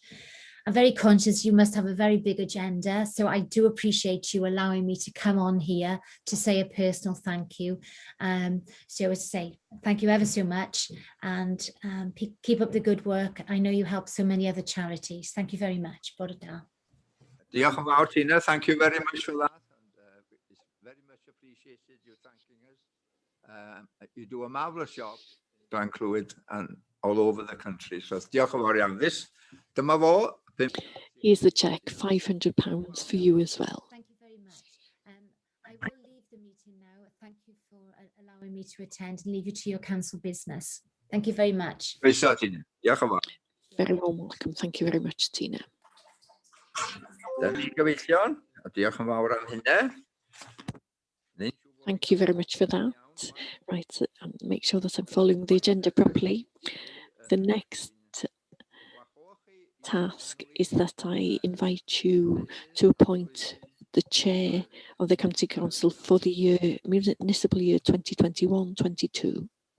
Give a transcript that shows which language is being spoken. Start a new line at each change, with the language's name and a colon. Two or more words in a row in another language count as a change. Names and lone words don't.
English: I'm very conscious you must have a very big agenda, so I do appreciate you allowing me to come on here to say a personal thank you. So as I say, thank you ever so much, and keep up the good work. I know you help so many other charities. Thank you very much.
Welsh: Bore da. Diolch yn fawr, Tina.
English: Thank you very much for that. And, it's very much appreciated you thanking us. You do a marvellous job, to include and all over the country.
Welsh: So diolch yn fawr iawn. Dyma fo.
English: Here's the cheque, £500 for you as well. Thank you very much. I will leave the meeting now. Thank you for allowing me to attend and leave you to your council business. Thank you very much.
Welsh: Croeso, Tina. Diolch yn fawr.
English: Very warm welcome. Thank you very much, Tina.
Welsh: Dyna ni gyfeillion. Diolch yn fawr am hynny.
English: Thank you very much for that. Right, make sure that I'm following the agenda properly. The next task is that I invite you to appoint the chair of the County Council for the municipal year 2021-22.